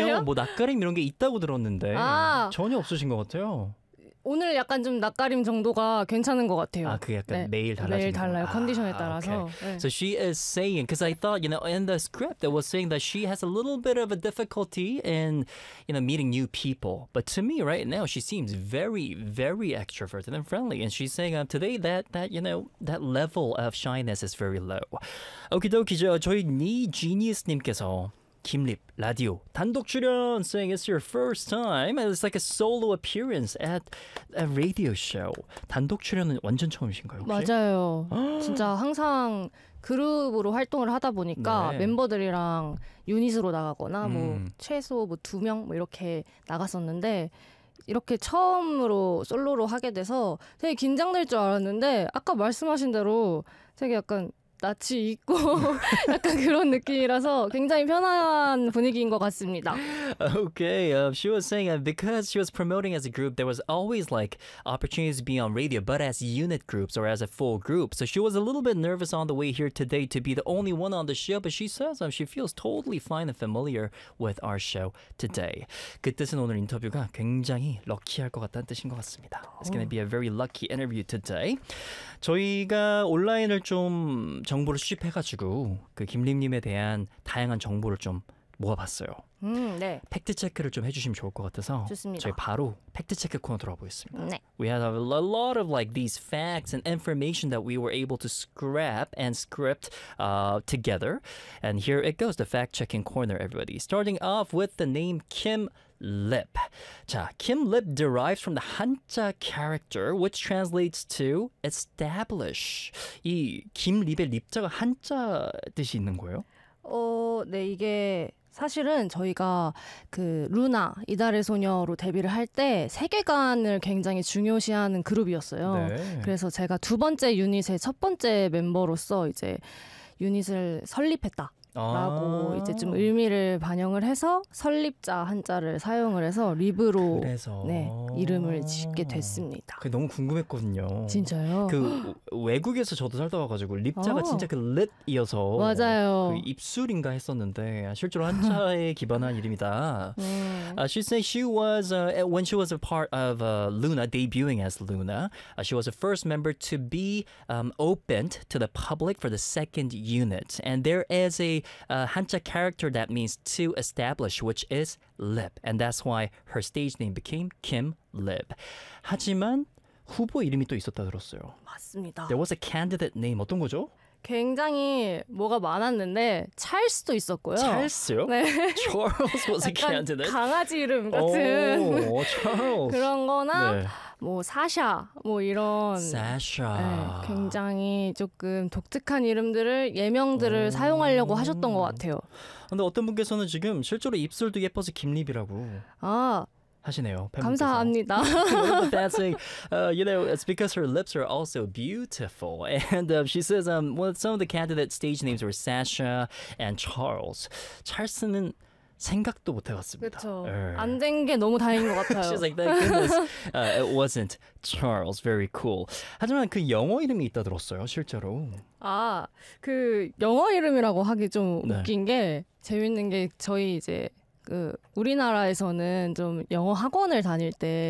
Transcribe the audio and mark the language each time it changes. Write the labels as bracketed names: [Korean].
[Korean] 전혀 뭐 낯가림 이런 게 있다고 들었는데 아. 전혀 없으신 것 같아요. 오늘 약간 좀 낯가림 정도가 괜찮은 것 같아요. 아, 그게 약간 네. 매일 달라지는 매일 달라요. 아, 컨디션에 따라서. [English] Okay. [Korean] 네. [English] So she is saying, because I thought, you know, in the script, it was saying that she has a little bit of a difficulty in, you know, meeting new people. But to me right now, she seems very, very extroverted and friendly. And she's saying today that, you know, that level of shyness is very low. Okie dokie, [Korean] 저희 니지니스님께서 김립 라디오 단독 출연 [English] saying it's your first time and it's like a solo appearance at a radio show. [Korean] 단독 출연은 완전 처음이신가요? 혹시? 맞아요. 진짜 항상 그룹으로 활동을 하다 보니까 네. 멤버들이랑 유닛으로 나가거나 뭐 최소 뭐 두 명 뭐 이렇게 나갔었는데 이렇게 처음으로 솔로로 하게 돼서 되게 긴장될 줄 알았는데 아까 말씀하신 대로 되게 약간 낯이 익고 약간 그런 느낌이라서 굉장히 편안한 분위기인 것 같습니다. [English] Okay, she was saying because she was promoting as a group, there was always like opportunities to be on radio, but as unit groups or as a full group. So she was a little bit nervous on the way here today to be the only one on the show, but she says she feels totally fine and familiar with our show today. [Korean] 그 뜻은 오늘 인터뷰가 굉장히 럭키할 것 같다는 뜻인 것 같습니다. [English] It's going to be a very lucky interview today. [Korean] 저희가 온라인을 좀 정보를 수집해가지고 그 김립님에 대한 다양한 정보를 좀 모아봤어요. 네. 팩트체크를 좀 해주시면 좋을 것 같아서 좋습니다. 저희 바로 팩트체크 코너 들어보겠습니다. 네. [English] We had a lot of like these facts and information that we were able to scrap and script together. And here it goes, the fact-checking corner, everybody. Starting off with the name Kim Lip. [Korean] 자, [English] Kim Lip derives from the Hanja character, which translates to establish. [Korean] 이 김립의 립자가 한자 뜻이 있는 거예요? 네, 이게 사실은 저희가 그 루나, 이달의 소녀로 데뷔를 할 때 세계관을 굉장히 중요시하는 그룹이었어요. 네. 그래서 제가 두 번째 유닛의 첫 번째 멤버로서 이제 유닛을 설립했다. 라고 아~ 이제 좀 의미를 반영을 해서 설립자 한자를 사용을 해서 립으로 그래서 네, 이름을 짓게 됐습니다. 그게 너무 궁금했거든요. 진짜요? 그 외국에서 저도 살다 와가지고 립자가 진짜 그 lit이어서 맞아요. 그 입술인가 했었는데 실제로 한자에 기반한 이름이다. 네. [English] She said she was when she was a part of Luna debuting as Luna. She was the first member to be opened to the public for the second unit. And there is a Hanja character that means to establish, which is Lip, and that's why her stage name became Kim Lip. [Korean] 하지만 후보 이름이 또 있었다 들었어요. 맞습니다. [English] There was a candidate name. [Korean] 어떤 거죠? 굉장히 뭐가 많았는데 찰스도 있었고요. 찰스요? 네. [English] Charles was a candidate. [Korean] 약간 강아지 이름 같은 오, Charles. 그런 거나 네. 뭐 사샤 뭐 이런 사샤 네, 굉장히 조금 독특한 이름들을 예명들을 오. 사용하려고 하셨던 것 같아요. 근데 어떤 분께서는 지금 실제로 입술도 예뻐서 김립이라고 아 하시네요. 감사합니다. [English] That's a, you know, it's because her lips are also beautiful. And she says well, some of the candidate stage names were Sasha and Charles. [Korean] Charles는 생각도 못 해봤습니다. 그렇죠. 안 된 게 너무 다행인 것 같아요. [English] She's like, thank goodness. It wasn't Charles. Very cool. [Korean] 하지만 그 영어 이름이 있다 들었어요, 실제로. 아, 그 영어 이름이라고 하기 좀 네. 웃긴 게 재밌는 게 저희 이제 그 우리나라에서는 좀 영어 학원을 다닐 때